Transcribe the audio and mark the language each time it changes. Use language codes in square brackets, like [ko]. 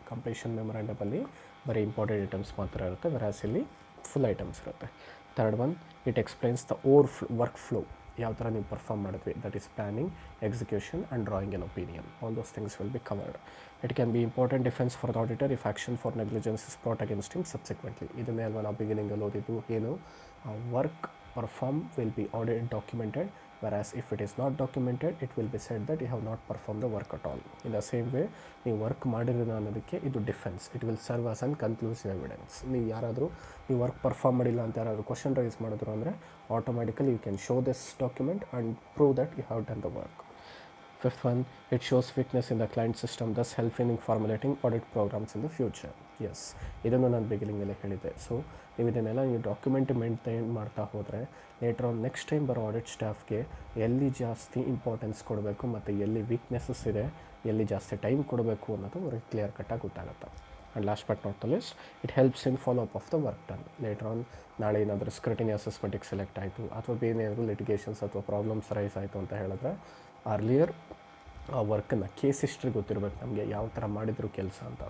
[kn] Completion ಮೆಮೊರಾಂಡಮಲ್ಲಿ ಬರೀ important items ಮಾತ್ರ ಇರುತ್ತೆ, ವೆರಾಸ್ ಇಲ್ಲಿ ಫುಲ್ ಐಟಮ್ಸ್ ಇರುತ್ತೆ. [en] third one, it explains the work flow, [kn] ಯಾವ ಥರ ನೀವು ಪರ್ಫಾರ್ಮ್ ಮಾಡಿದ್ವಿ, [en] That is planning, execution and drawing on opinion. All those things will be covered. It can be important defence for the auditor if action for negligence is brought against him subsequently. [kn] ಇದನ್ನೇ ಅಲ್ವಾ ನಾವು ಬಿಗಿನಿಂಗಲ್ಲಿ ಓದಿದ್ದು, ಏನು [en] Work performed will be audited documented, whereas if it is not documented it will be said that you have not performed the work at all. In the same way, [kn] ನೀವು work ಮಾಡಿರೋದು ಅನ್ನೋದಕ್ಕೆ ಇದು defence. [en] It will serve as an conclusive evidence. [kn] ನೀವು ಯಾರಾದರೂ ನೀವು work perform ಮಾಡಿಲ್ಲ ಅಂತ ಯಾರಾದರೂ ಕ್ವಶನ್ ರೈಸ್ ಮಾಡಿದ್ರು ಅಂದರೆ automatically [en] You can show this document and prove that you have done the work. Fifth one, it shows weakness in the client system, thus helping in formulating audit programs in the future. [kn] Yes, ಇದನ್ನು ನಾನು ಬಿಗಿನಿಂಗಲ್ಲೇ ಹೇಳಿದ್ದೆ. So ನೀವು ಇದನ್ನೆಲ್ಲ ನೀವು document maintain ಮಾಡ್ತಾ ಹೋದರೆ later on next time ಬರೋ audit ಸ್ಟಾಫ್ಗೆ ಎಲ್ಲಿ ಜಾಸ್ತಿ ಇಂಪಾರ್ಟೆನ್ಸ್ ಕೊಡಬೇಕು ಮತ್ತು ಎಲ್ಲಿ ವೀಕ್ನೆಸ್ಸಸ್ ಇದೆ, ಎಲ್ಲಿ ಜಾಸ್ತಿ ಟೈಮ್ ಕೊಡಬೇಕು ಅನ್ನೋದು ಅವ್ರಿಗೆ ಕ್ಲಿಯರ್ ಕಟ್ಟಾಗಿ ಗೊತ್ತಾಗುತ್ತೆ. [en] And last but not the least, it helps in follow up of the work done. [kn] Later on ನಾಳೆ ಏನಾದರೂ ಸ್ಕ್ರಟಿನಿ ಅಸೆಸ್ಮೆಂಟಿಗೆ ಸೆಲೆಕ್ಟ್ ಆಯಿತು ಅಥವಾ ಬೇರೆ ಏನಾದರೂ ಲಿಟಿಗೇಷನ್ಸ್ ಅಥವಾ ಪ್ರಾಬ್ಲಮ್ಸ್ ರೈಸ್ ಆಯಿತು ಅಂತ ಹೇಳಿದ್ರೆ ಅರ್ಲಿಯರ್ ಆ ವರ್ಕನ್ನು ಕೇಸ್ ಹಿಸ್ಟ್ರಿ ಗೊತ್ತಿರಬೇಕು ನಮಗೆ, ಯಾವ ಥರ ಮಾಡಿದ್ರು ಕೆಲಸ ಅಂತ.